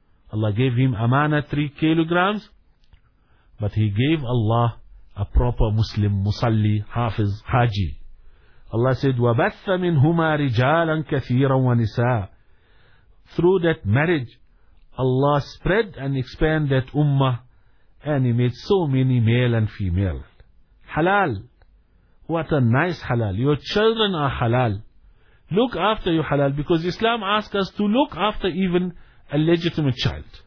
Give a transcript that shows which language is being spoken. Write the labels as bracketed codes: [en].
[en] Allah gave him amana 3 kilograms, but he gave Allah a proper Muslim, musalli, hafiz, haji. Allah said, [ar] وَبَثَّ مِنْهُمَا رِجَالًا كَثِيرًا وَنِسَاءً. [en] Through that marriage, Allah spread and expanded that ummah, and He made so many male and female. Halal. What a nice halal. Your children are halal. Look after your halal, because Islam asks us to look after even a legitimate child.